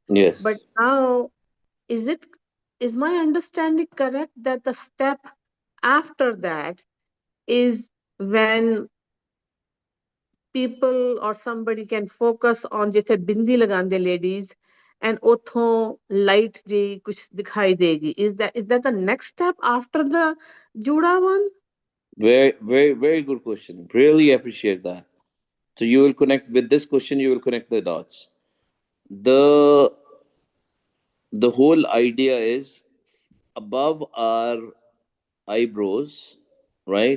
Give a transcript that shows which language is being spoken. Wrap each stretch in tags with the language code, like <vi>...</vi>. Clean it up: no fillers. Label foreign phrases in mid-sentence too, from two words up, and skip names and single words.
<en>Yes. But now, is my understanding correct that the step after that is when people or somebody can focus on</en> <pa>ਜਿੱਥੇ ਬਿੰਦੀ ਲਗਾਂਦੇ</pa> <en>ladies and</en> <pa>ਉਥੋਂ light ਜੀ ਕੁਛ ਦਿਖਾਈ ਦੇਗੀ?</pa> <en>Is that the next step after the juda one? Very, very, very good question. Really appreciate that. So you will connect with this question, you will connect the dots. The the whole idea is above our eyebrows, right?</en>